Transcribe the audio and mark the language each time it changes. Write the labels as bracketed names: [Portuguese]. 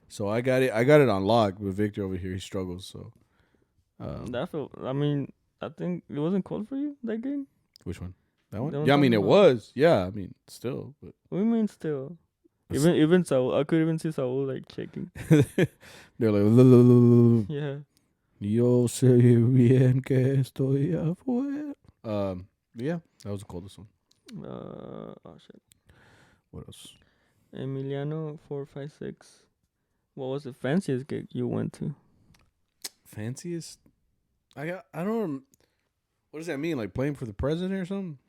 [English] So I got it on lock, but Victor over here he struggles. So I mean, I think it wasn't cold for you that game. Which one? That one? Yeah, I mean it was. Yeah, I mean still. But what do you mean still? Even Saul, I could even see Saul like shaking. They're like, yeah. [Spanish] Yo sé bien que estoy afuera. [English] Yeah, that was the coldest one. Oh shit. What else? Emiliano 456. What was the fanciest gig you went to? Fanciest? I don't. What does that mean? Like playing for the president or something?